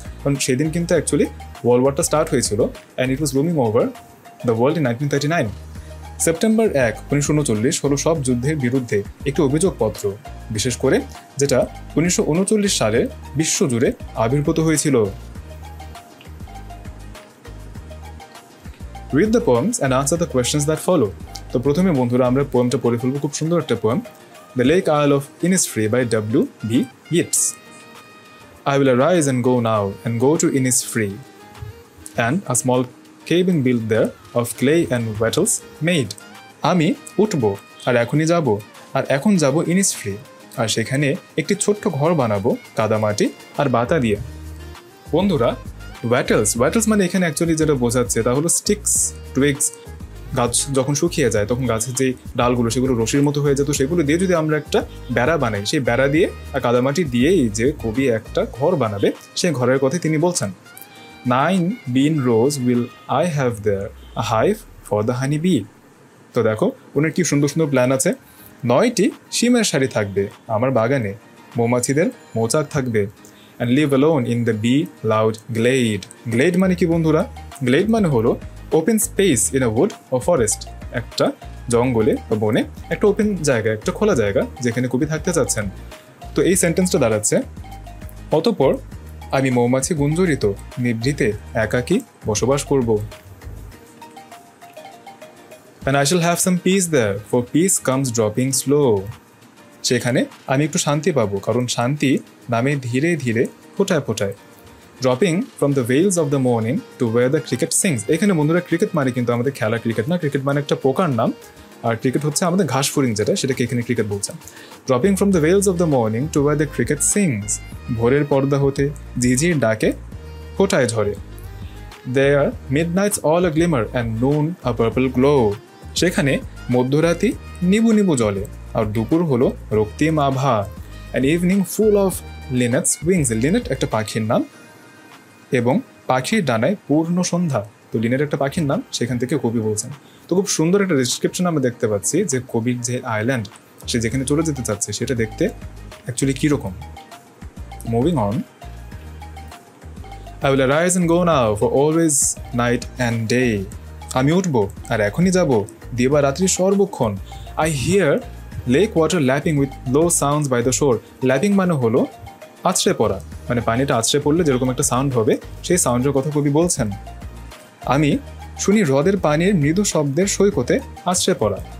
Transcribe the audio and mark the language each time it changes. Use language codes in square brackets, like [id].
[bn] কারণ সেদিন কিন্তু অ্যাকচুয়ালি ওয়ার্ল্ড ওয়ারটা স্টার্ট হয়েছিল [en] And it was looming over the world in 1939। [bn] September 1, 1939 হলো সব যুদ্ধের বিরুদ্ধে একটি অভিযোগপত্র, বিশেষ করে যেটা 1939 সালে বিশ্বজুড়ে আবির্ভূত হয়েছিল। [en] Read the poems and answer the questions that follow. [bn] তো প্রথমে বন্ধুরা আমরা পোয়েমটা পড়ে ফেলবো, খুব সুন্দর একটা poem, The Lake Isle of Innisfree by W.B. [en] Yeats. I will arise and go now and go to Innisfree, and a small cabin built there of clay and wattles made. [bn] আমি উঠবো আর এখনই যাব, আর এখন যাব ইনিসফ্রি, আর সেখানে একটি ছোট্ট ঘর বানাবো কাদামাটি আর বাতা দিয়ে। বন্ধুরা, ওয়াটেলস মানে এখানে অ্যাকচুয়ালি যেটা বোঝাচ্ছে তা হলো স্টিক্স, টুইগস গাছ যখন শুকিয়ে যায় তখন গাছের যে ডালগুলো সেগুলো রশির মতো হয়ে যেত, সেগুলো দিয়ে যদি আমরা একটা বেড়া বানাই, সেই বেড়া দিয়ে আর কাদামাটি দিয়েই যে কবি একটা ঘর বানাবে, সেই ঘরের কথা তিনি বলছেন। [en] 9 bean rows will I have there, a hive for the honey bee. [bn] তো দেখো ওনার কি সুন্দর সুন্দর প্ল্যান আছে। 9টি শিমের শাড়ি থাকবে আমার বাগানে, মৌমাছিদের মৌচাক থাকবে। [en] and live alone in the bee loud glade. [bn] glade মানে কি বন্ধুরা? glade মানে হলো [en] open space in a wood or forest, [bn] একটা জঙ্গলে বা বনে একটা ওপেন জায়গা, একটা খোলা জায়গা যেখানে কবি থাকতে চাচ্ছেন। তো এই সেন্টেন্সটা দাঁড়াচ্ছে, অতঃপর আমি মৌমাছি গুঞ্জরিত নিভৃতে একাকী বসবাস করব। [en] and I shall have some peace there, for peace comes dropping slow. [bn] সেখানে আমি একটু শান্তি পাবো, কারণ শান্তি নামে ধীরে ধীরে ফোটায় ফোটায়। [en] Dropping from the veils of the morning to where the cricket sings. [bn] এখানে বন্ধুরা ক্রিকেট মানে কিন্তু আমাদের খেলা ক্রিকেট না, ক্রিকেট মানে একটা পোকার নাম, আর ক্রিকেট হচ্ছে আমাদের ঘাস ফড়িং যেটা, সেটাকে এখানে ক্রিকেট বলছে। [en] Dropping from the veils of the morning to where the cricket sings. [bn] ভোরের পর্দা হতে ঝিঝির ডাকে ফোটায় ঝরে। [en] There midnight's all a glimmer and noon a purple glow. [bn] সেখানে মধ্যরাতি নিবু নিবু জলে, আর দুপুর হলো রক্তিম আভা। [en] And evening full of linnet's wings. [bn] Linate একটা পাখির নাম এবং পাখির ডানায় পূর্ণ সন্ধ্যা। তো লিনেট একটা পাখির নাম, সেখান থেকে কবি বলছেন। তো খুব সুন্দর একটা ডিসক্রিপশন আমরা দেখতে পাচ্ছি যে কবির যে আইল্যান্ড সে যেখানে চলে যেতে চাচ্ছে সেটা দেখতে অ্যাকচুয়ালি কীরকম। [en] Moving on. I will arise and go now for always night and day. [bn] আমি উঠবো আর এখনই যাব দিবা রাত্রি সর্বক্ষণ। [en] I hear lake water lapping with low sounds by the shore. [bn] Lapping মানে হলো আছড়ে পড়া, মানে পানিটা আছড়ে পড়লে যেরকম একটা সাউন্ড হবে সেই সাউন্ডের কথা কবি বলছেন। আমি শুনি হ্রদের পানির মৃদু শব্দের সৈকতে আছড়ে পড়া।